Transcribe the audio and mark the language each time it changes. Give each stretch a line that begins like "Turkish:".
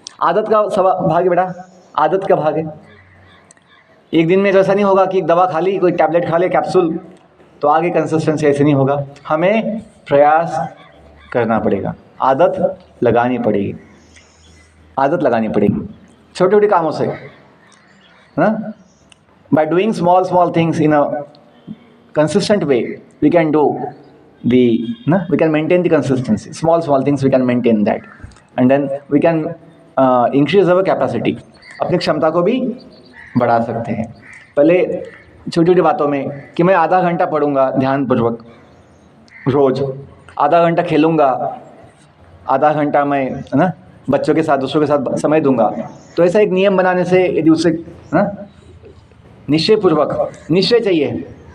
Hindi: आदत का भाग है बेटा, आदत का भाग है। एक दिन में ऐसा नहीं होगा कि दवा खा ली, कोई टैबलेट खा ले, कैप्सूल, तो आगे कंसिस्टेंसी ऐसे नहीं होगा। हमें प्रयास करना पड़ेगा, आदत लगानी पड़ेगी, आदत लगानी पड़ेगी छोटे छोटे कामों से, है ना।
English: By doing small things in a consistent way, we can do we can maintain the consistency. Small things we can maintain that, and then we can increase our capacity.
Hindi: अपनी क्षमता को भी बढ़ा सकते हैं। पहले छोटी छोटी बातों में कि मैं आधा घंटा पढ़ूंगा ध्यानपूर्वक रोज, आधा घंटा खेलूंगा, आधा घंटा मैं, है ना, बच्चों के साथ, दूसरों के साथ समय दूंगा। तो ऐसा एक नियम बनाने से, यदि उससे, है ना, निश्चयपूर्वक, निश्चय चाहिए।